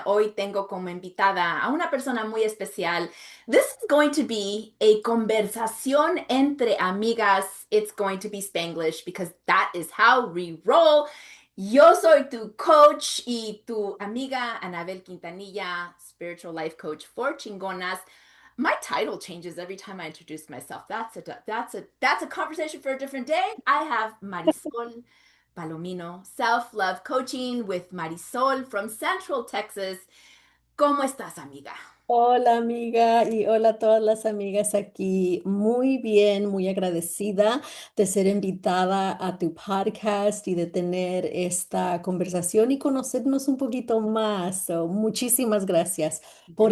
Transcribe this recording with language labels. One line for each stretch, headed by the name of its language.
Spanish: Hoy tengo como invitada a una persona muy especial.
English: This is going to be a
Spanish: conversación entre amigas.
English: It's going to be Spanglish because that is how we roll.
Spanish: Yo soy tu coach y tu amiga Anabel Quintanilla,
English: spiritual life coach for Chingonas. My title changes every time I introduce myself. That's a conversation for a different day. I have Marisol Palomino, self-love coaching with Marisol from Central Texas.
Spanish: ¿Cómo estás, amiga? Hola amiga y hola a todas las amigas aquí. Muy bien, muy agradecida de ser invitada a tu podcast y de tener esta conversación y conocernos un poquito más. Muchísimas gracias por